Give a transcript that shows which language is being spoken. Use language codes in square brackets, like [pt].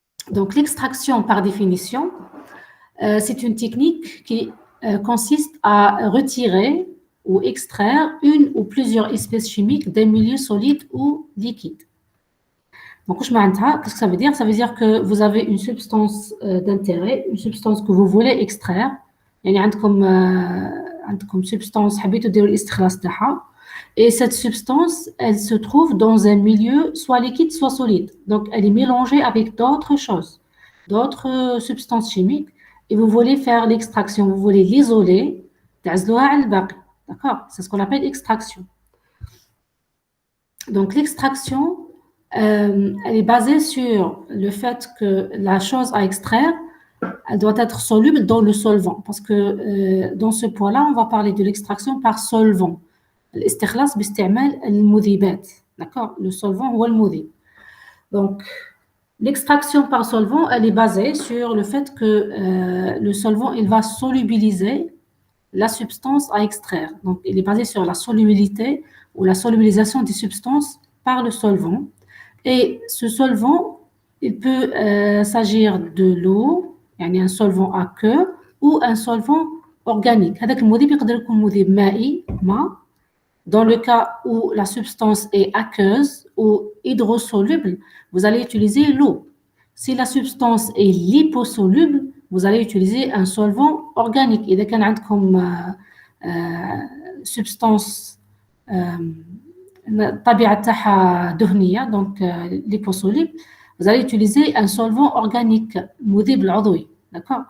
[fr] Donc, l'extraction par définition, c'est une technique qui consiste à retirer ou extraire une ou plusieurs espèces chimiques d'un milieu solide ou liquide. Donc, qu'est-ce que ça veut dire? Ça veut dire que vous avez une substance d'intérêt, une substance que vous voulez extraire. [ar] يعني عندكم substance حبيتوا ديروا الاستخلاص تاعها. [fr] Et cette substance, elle se trouve dans un milieu soit liquide, soit solide. Donc, elle est mélangée avec d'autres choses, d'autres substances chimiques. Et vous voulez faire l'extraction, vous voulez l'isoler. D'accord? C'est ce qu'on appelle extraction. Donc, l'extraction, elle est basée sur le fait que la chose à extraire, elle doit être soluble dans le solvant. Parce que dans ce point-là, on va parler de l'extraction par solvant. [ar] الاستخلاص باستعمال المذيبات. [fr] D'accord? Le solvant ou le mudhib. Donc, l'extraction par solvant, elle est basée sur le fait que le solvant, il va solubiliser la substance à extraire. Donc, il est basé sur la solubilité ou la solubilisation des substances par le solvant. Et ce solvant, il peut s'agir de l'eau, يعني un solvant aqueux, ou un solvant organique. [ar] هذاك المذيب يقدر يكون مذيب مائي ماء. [fr] Dans le cas où la substance est aqueuse ou hydrosoluble, vous allez utiliser l'eau. Si la substance est liposoluble, vous allez utiliser un solvant organique. [ar] إذا كان عندكم [fr] substance [ar] الطبيعة تاعها دهنية [fr] donc liposoluble, vous allez utiliser un solvant organique [ar] مذيب العضوي. [fr] D'accord?